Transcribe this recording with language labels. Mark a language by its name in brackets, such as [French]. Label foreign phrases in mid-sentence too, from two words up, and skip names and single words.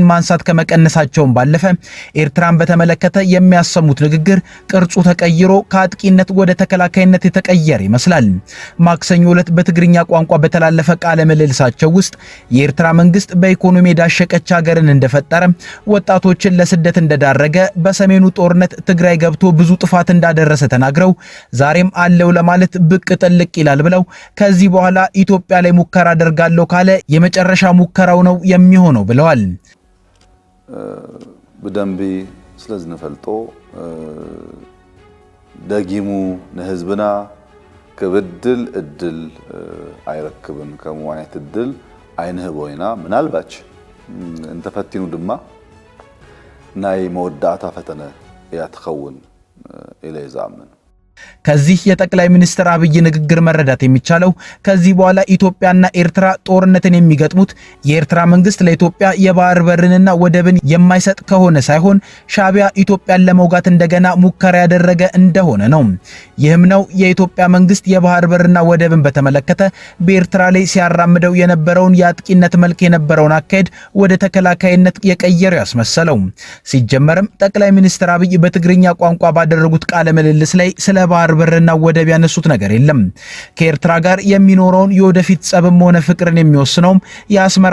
[Amharic] ማንሳት ከመቀነሳቸውም ባለፈ ኤርትራን በተመለከተ የሚያሰሙት ንግግር ቅርጹ ተቀይሮ ከአጥቂነት ወደ ተከላካይነት የተቀየረ ይመስላል። ማክሰኞ ዕለት በትግርኛ ቋንቋ በተላለፈ ቃለ ምልልሳቸው ውስጥ የኤርትራ መንግስት በኢኮኖሚ ዳሸቀች ሀገርን እንደፈጠረ፣ ወጣቶችን ለስደት እንደዳረገ፣ በሰሜኑ ጦርነት ትግራይ ገብቶ ብዙ ጥፋት እንዳደረሰ ተናግረው ዛሬም አለው ለማለት ብቅ ጥልቅ ይላል ብለው ከዚህ በኋላ ኢትዮጵያ ላይ ሙከራ አደርጋለሁ ካለ የመጨረሻ ሙከራው ነው የሚሆነው ብለዋል። [Tigrinya] በደንብ ስለዚህ ነፈልጦ ደጊሙ ለህዝብና ከብድል እድል አይረክብን ከመዋይት እድል አይንህቦይና ምናልባች እንተፈቲኑ ድማ ናይ መወዳእታ ፈተነ ያትኸውን ኢለ ይዛምን። [Amharic] ከዚህ የጠቅላይ ሚኒስትር አብይ ንግግር መረዳት የሚቻለው ከዚህ በኋላ ኢትዮጵያና ኤርትራ ጦርነትን የሚገጥሙት የኤርትራ መንግስት ለኢትዮጵያ የባህር በርንና ወደብን የማይሰጥ ከሆነ ሳይሆን ሻዕቢያ ኢትዮጵያን ለመውጋት እንደገና ሙከራ ያደረገ እንደሆነ ነው። ይህም ነው የኢትዮጵያ መንግስት የባህር በርና ወደብን በተመለከተ በኤርትራ ላይ ሲያራምደው የነበረውን የአጥቂነት መልክ የነበረውን አካሄድ ወደ ተከላካይነት የቀየረው ያስመሰለው። ሲጀመርም ጠቅላይ ሚኒስትር አብይ በትግርኛ ቋንቋ ባደረጉት ቃለ ምልልስ ላይ ስለ የባህር በርና ወደብ ያነሱት ነገር የለም። ከኤርትራ ጋር የሚኖረውን የወደፊት ጸብም ሆነ ፍቅርን የሚወስነውም የአስመራ